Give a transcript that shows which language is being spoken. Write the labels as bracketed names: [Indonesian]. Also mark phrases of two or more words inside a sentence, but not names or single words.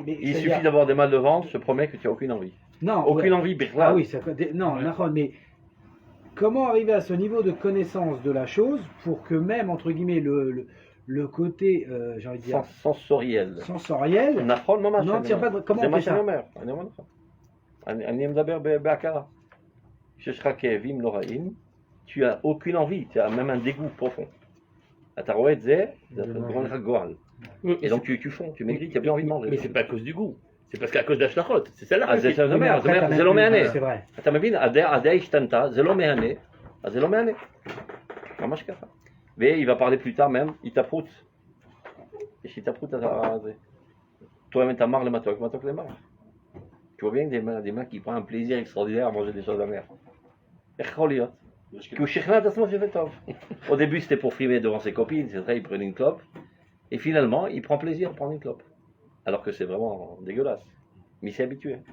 [French] il suffit d'avoir des mal de ventre, je te promets que tu n'as aucune envie. Non. Aucune envie, Birla. Ah oui, non, mais comment arriver à ce niveau de connaissance de la chose pour que même, entre guillemets, le côté, j'ai envie de dire. Sensoriel. Non, tire pas de. Comment on fait ça? [Hebrew] אני מדבר בהכרה. כשיש לך כאבים נוראים, [French] tu as aucune envie, tu as même un dégoût profond. [Hebrew] אתה רואה את זה, זה גורם לך גועל. [French] Et donc tu fonds, tu maigris, tu n'as plus envie de manger. Mais c'est pas à cause du goût, c'est parce qu'à cause d'Ashlachot. C'est celle-là. [Hebrew] זה לא מהנה. [French] C'est vrai. [Hebrew] אתה מבין, הדעה השתנתה, זה לא מהנה, אז זה לא מהנה. ממש ככה. והיא [French] va parler plus tard même, [Hebrew] התהפכות. יש התהפכות הזה. toi-même אתה מר למתוק, מתוק למר. [French] Tu vois bien que des mecs qui prennent un plaisir extraordinaire à manger des choses amères. Au début, c'était pour frimer devant ses copines, c'est vrai, il prenait une clope. Et finalement, il prend plaisir à prendre une clope. Alors que c'est vraiment dégueulasse. Mais il s'est habitué.